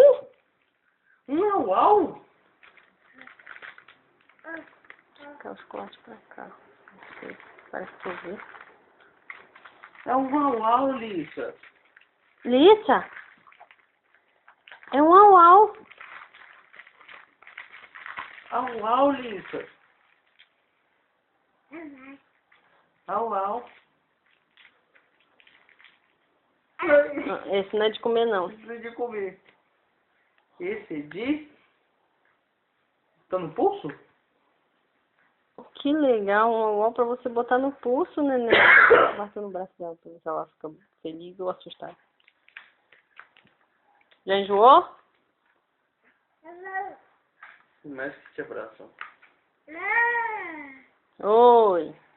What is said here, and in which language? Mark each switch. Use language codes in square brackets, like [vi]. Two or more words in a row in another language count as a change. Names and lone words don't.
[pt] Um au-au? Cá, o chocolate pra cá. Não sei, parece que eu vi. É um au-au, Lisa. Lisa? É um au-au. Au-au, Lisa. Au-au. Esse não é de comer, não. Não precisa de comer. Esse de... Tá no pulso? Que legal, um au-au pra você botar no pulso, neném. Bate no braço dela pra ver se ela fica feliz ou assustada. Já enjoou? Mais que te abraçam. Oi.